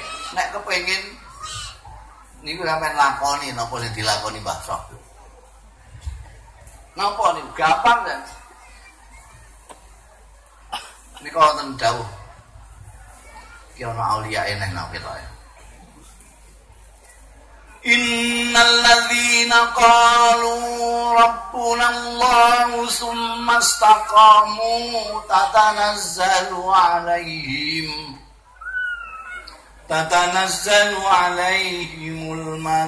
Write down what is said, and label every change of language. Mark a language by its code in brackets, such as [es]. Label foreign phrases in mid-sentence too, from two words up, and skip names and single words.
[jv] Nek kepengin niku sampean lakoni napa sing dilakoni Mbah Sok. Napa niku gampang kan? Niku wonten dawuh. Ki ana auliya eneh napa kita. [ar] إن الذين قالوا ربنا الله ثم استقاموا تتنزل عليهم